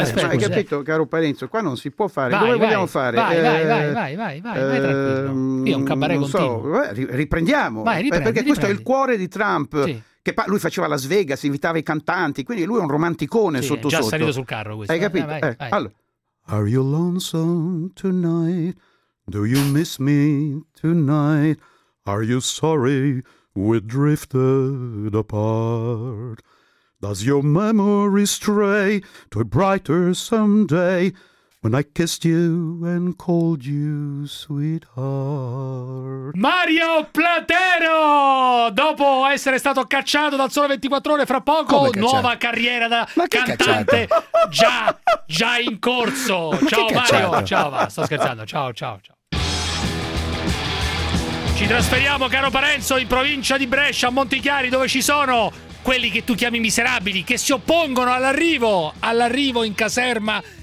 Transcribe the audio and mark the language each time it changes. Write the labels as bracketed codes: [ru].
[it] Aspetta, hai capito caro Parenzo, qua non si può fare. Dove vogliamo fare? Vai tranquillo. Io un cabaret continuo. Riprendiamo. Perché questo è il cuore di Trump, sì. Che lui faceva Las Vegas, invitava i cantanti, quindi lui è un romanticone sì, sotto sotto. È già salito sul carro questo. Hai capito? Vai. Allora. [en] Are you lonesome tonight? Do you miss me tonight? Are you sorry we drifted apart? Does your memory stray to a brighter someday when I kissed you and called you sweetheart? [it] Mario Platero! Dopo essere stato cacciato dal Sole 24 Ore, fra poco nuova carriera da cantante già in corso. Ma ciao Mario, cacciato? Ciao, sto scherzando, ciao. Ci trasferiamo, caro Parenzo, in provincia di Brescia, a Montichiari, dove ci sono quelli che tu chiami miserabili, che si oppongono all'arrivo in caserma